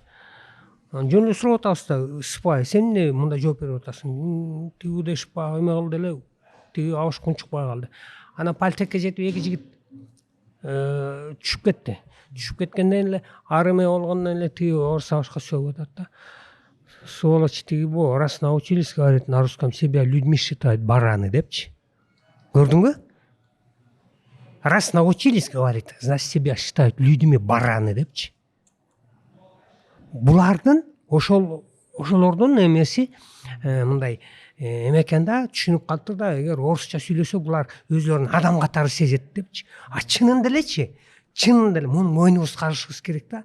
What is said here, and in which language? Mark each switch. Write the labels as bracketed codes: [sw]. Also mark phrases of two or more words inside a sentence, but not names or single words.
[ky] Анан жөн эле сурап атабыз да, сыпай, сен эмне мындай жооп берип атасың? Тиги дешип баягы эме кылды эле, тиги абышка унчукпай калды. Анан Пальтекке жетип эки жигит түшүп кетти. Түшүп кеткенден эле ар эме болгондон эле тиги орус абышка сөгүп атат да. Сволочь тиги бу, [ru] раз научились говорить на русском, себя людьми считают бараны депчи. [ky] Көрдүңбү? [ru] Раз научились говорить, значит себя считают людьми бараны депчи. [ky] Булардын ошолордун эмеси мындай эме экен да, түшүнүп калыптыр да, эгер орусча сүйлөсө булар өзлөрүн адам катары сезет депчи. А чынында элечи, чынында эле муну мойнубуз карышыбыз керек да.